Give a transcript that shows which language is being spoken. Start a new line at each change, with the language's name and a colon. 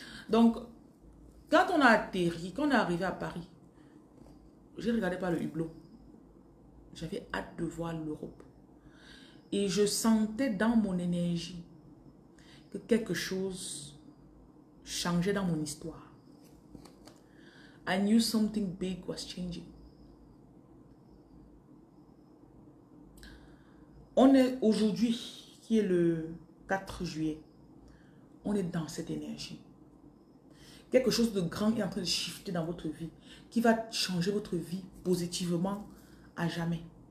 French: Donc, quand on a atterri, quand on est arrivé à Paris, j'ai regardé par le hublot. J'avais hâte de voir l'Europe. Et je sentais dans mon énergie que quelque chose changeait dans mon histoire.
English: I knew something big was changing.
French: On est aujourd'hui, qui est le 4 juillet, on est dans cette énergie. Quelque chose de grand est en train de shifter dans votre vie, qui va changer votre vie positivement à jamais.